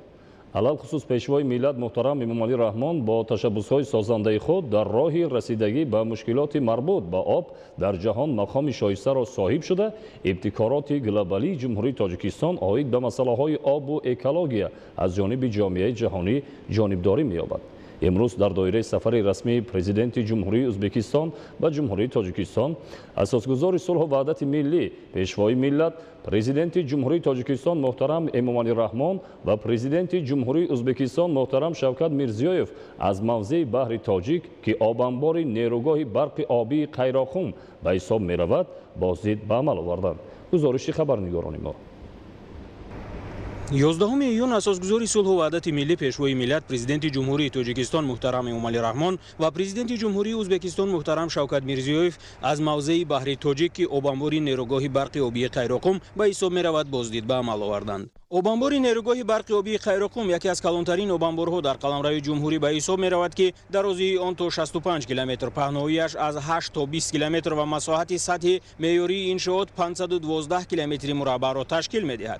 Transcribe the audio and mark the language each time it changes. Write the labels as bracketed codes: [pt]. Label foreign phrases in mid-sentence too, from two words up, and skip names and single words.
[tg] алалхусус пешвои миллат муҳтарам Эмомалӣ Раҳмон бо ташаббусҳои созандаи худ дар роҳи расидагӣ ба мушкилоти марбут ба об дар ҷаҳон мақоми шоистаро соҳиб шуда, ибтикороти глобалии ҷумҳурии Тоҷикистон оид ба масъалаҳои обу экология аз ҷониби ҷомеаи ҷаҳонӣ ҷонибдорӣ меёбад. امروز در دایره سفر رسمی پرزیدنت جمهوری ازبکستان به جمهوری تاجیکستان اساسگذار صلح و وحدت ملی پیشوای ملت پرزیدنت جمهوری تاجیکستان محترم امامعلی رحمان و پرزیدنت جمهوری ازبکستان محترم شوکت میرزیویف از موضع بحر تاجیک که آبانبار نیروگاه برق آبی قیراخون به حساب می رود بازدید به عمل آوردند. گزارش خبرنگاران ما. 11 июн асосгузори сулҳу ваҳдати миллӣ пешвои миллат президенти ҷумҳурии тоҷикистон муҳтарам эмомалӣ раҳмон ва президенти ҷумҳурии ӯзбекистон муҳтарам шавкат мирзиёев аз мавзеи баҳри тоҷик ки обанбори нерӯгоҳи барқи обии қайроқум ба ҳисоб меравад боздид ба амал оварданд. обанбори нерӯгоҳи барқи обии қайроқум яке аз калонтарин обанборҳо дар қаламрави ҷумҳурӣ ба ҳисоб меравад ки дарозии он то 65 километр, паҳноиаш аз 8 то 20 километр ва масоҳати сатҳи меъёрии иншоот 512 километри мураббаъро ташкил медиҳад.